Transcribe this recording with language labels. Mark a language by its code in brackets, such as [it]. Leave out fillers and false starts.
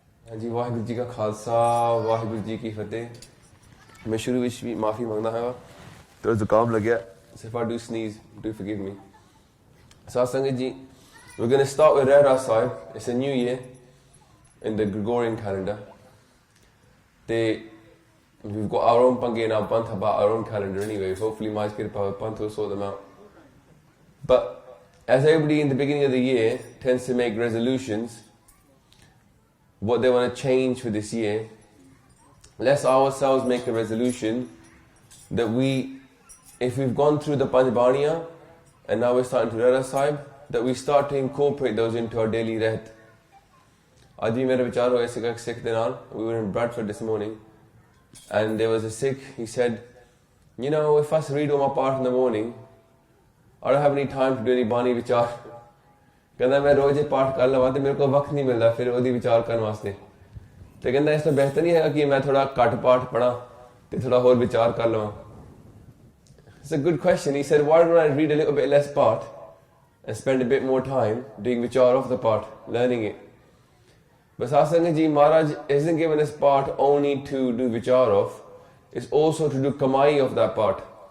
[pa] ਹਾਂਜੀ, ਵਾਹਿਗੁਰੂ ਜੀ ਕਾ ਖਾਲਸਾ ਵਾਹਿਗੁਰੂ ਜੀ ਕੀ ਫਤਿਹ। ਮੈਂ ਸ਼ੁਰੂ ਵਿੱਚ ਵੀ ਮਾਫੀ ਮੰਗਦਾ ਹਾਂ, ਤੇ ਜ਼ੁਕਾਮ ਲੱਗਿਆ, [en] so if I do sneeze, do forgive me. [pa] ਸਾਧ ਸੰਗਤ ਜੀ, [en] we're going to start with Rehraas Sahib. It's a new year in the Gregorian calendar. We've got our own pange in our Panth about our own calendar anyway. Hopefully my Panth will sort them out. But as everybody in the beginning of the year tends to make resolutions, what they want to change for this year, let's ourselves make a resolution that if we've gone through the Panch Baniya and now we're starting to Rehraas Sahib, that we start to incorporate those into our daily rehat. [pa] Aaj bhi mera vichar hoya Sikh de naal. [en] We were in Bradford this morning and there was a Sikh, he said, you know, if I read all my part in the morning, I don't have any time to do any Bani vichar. [pa] ਕਹਿੰਦਾ ਮੈਂ ਰੋਜ਼ ਇਹ ਪਾਠ ਕਰ ਲਵਾਂ ਤੇ ਮੇਰੇ ਕੋਲ ਵਕਤ ਨਹੀਂ ਮਿਲਦਾ ਫਿਰ ਉਹਦੀ ਵਿਚਾਰ ਕਰਨ ਵਾਸਤੇ। ਤੇ ਕਹਿੰਦਾ ਇਸ ਤੋਂ ਬਿਹਤਰ ਨਹੀਂ ਹੈਗਾ ਕਿ ਮੈਂ ਥੋੜਾ ਘੱਟ ਪਾਠ ਪੜਾਂ ਤੇ ਥੋੜਾ ਹੋਰ ਵਿਚਾਰ ਕਰ ਲਵਾਂ। [en] It's a good question. He said, why don't I read a little bit less part and spend a bit more time doing vichar of the part, learning it. But Satsanga ji, Maharaj isn't given us part only to do vichar of, it's also to do kamai of that part.